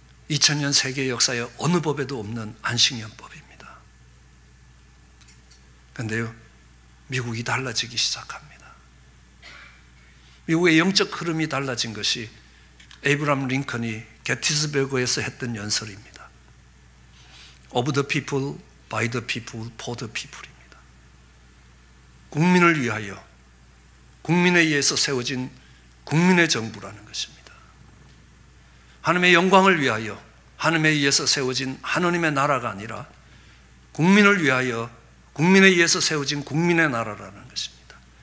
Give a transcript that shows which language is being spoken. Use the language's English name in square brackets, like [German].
[Korean] 2000년 세계 역사에 어느 법에도 없는 안식년법입니다. 그런데요, 미국이 달라지기 시작합니다. 미국의 영적 흐름이 달라진 것이 에이브람 링컨이 게티스버그에서 했던 연설입니다. [English] Of the people, by the people, for the people입니다. [Korean] 국민을 위하여, 국민에 의해서 세워진 국민의 정부라는 것입니다. 하나님의 영광을 위하여 하나님에 의해서 세워진 하나님의 나라가 아니라 국민을 위하여 국민에 의해서 세워진 국민의 나라라는 것입니다.